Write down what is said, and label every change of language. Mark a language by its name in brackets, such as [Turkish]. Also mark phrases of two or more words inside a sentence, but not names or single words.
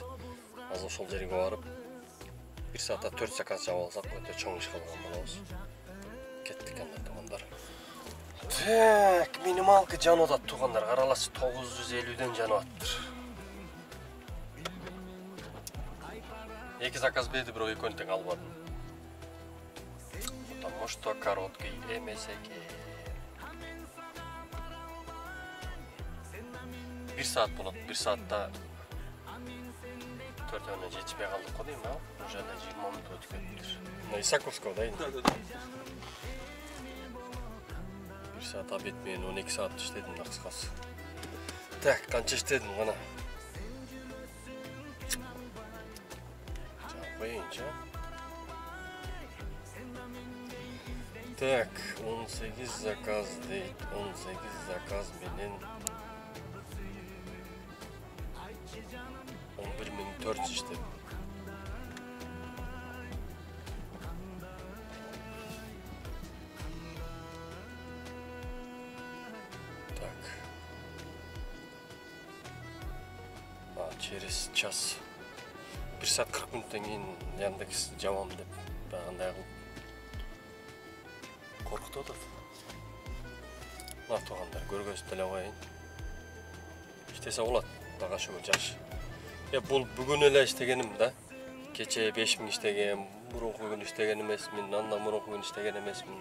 [Kyrgyz] Азыр ошол жерге барып 1 саатта 4 заказ жаап алсак өтө чоң иш кылган болобуз. Кеттик анда туугандар. Так, минималка жанып атат туугандар. Каралачы 950ден жанып атыр. 2 заказ берди, бирок экөөнү тең албадым. [Russian] Потому что короткий [Kyrgyz] эмес экен. 1 саат болот. 1 саатта 4-өнө жетишпей калдык го дейм, а? [Russian] Уже 20 минут [Kyrgyz] өтүп кетти. [Russian] На Исаковского, да? Да. [Kyrgyz] 1 саат обед менен 12 саат иштедим да кыскасы. Так, канча иштедим гана? Боюнча. Так, 18 заказ дейт. 18 заказ менен 11.400 иштедим. Так. [Russian] Через час. [Kyrgyz] 1 саат 40 минуттан кийин Яндекс жабам деп андай кылып коркутуп атат. Туугандар, көргөзүп деле коеюн. Иштесе болот, дагы ошого жаш. Бул бүгүн эле иштегеним да. Кече 5000 иштегем, мурунку күн иштеген эмесмин, андан мурунку күн иштеген эмесмин.